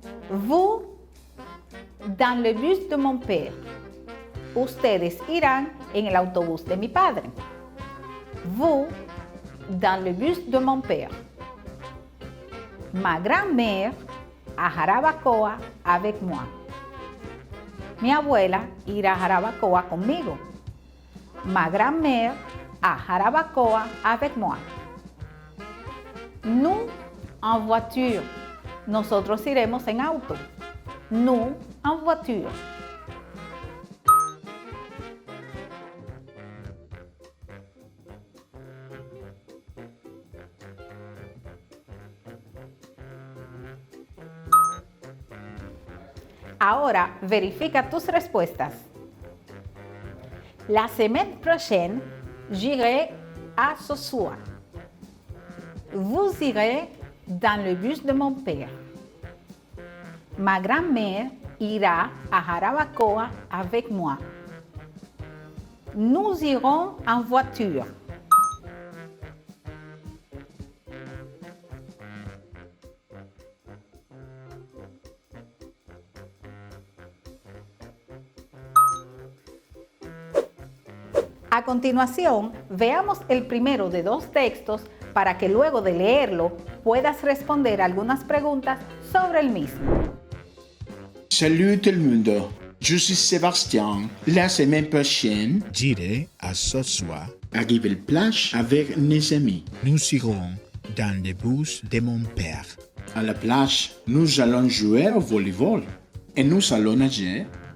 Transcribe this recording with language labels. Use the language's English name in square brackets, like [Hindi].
[French] Vous, dans le bus de mon père. [Spanish] Ustedes irán en el autobús de mi padre. [French] Vous, dans le bus de mon père. Ma grand-mère a Jarabacoa avec moi. [Spanish] Mi abuela irá a Jarabacoa conmigo. [French] Ma grand-mère a Jarabacoa avec moi. Nous en voiture. [Spanish] Nosotros iremos en auto. [French] Nous en voiture. [Spanish] Ahora verifica tus respuestas. [French] La semaine prochaine, j'irai à Sosúa. Vous irez dans le bus de mon père. Ma grand-mère ira à Jarabacoa avec moi. Nous irons en voiture. [Spanish] A continuación, veamos el primero de dos textos para que luego de leerlo puedas responder algunas preguntas sobre el mismo. [French] Salut tout le monde, je suis Sébastien. La semaine prochaine, j'irai à Sosúa. Arrive la plage avec mes amis. Nous irons dans le bus de mon père. À la plage, nous allons jouer au volleyball et nous allons nager.